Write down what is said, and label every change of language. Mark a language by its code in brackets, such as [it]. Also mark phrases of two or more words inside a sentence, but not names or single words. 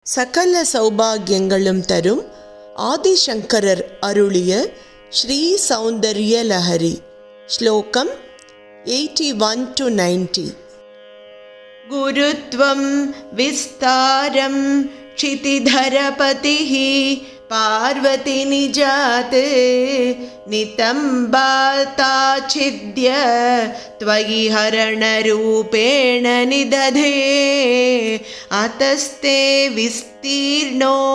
[ta] சகல சௌபாகியங்களும் தரும் ஆதிசங்கரர் அருளிய ஸ்ரீ சௌந்தர்ய லஹரி. ஸ்லோகம் 81-90. [sa] गुरुत्वं विस्तारं क्षितिधरपतिः पार्वती निजात् नितम्बाताच्छिद्य त्वयि हरणरूपेण निदधे अतस्ते विस्तीर्णो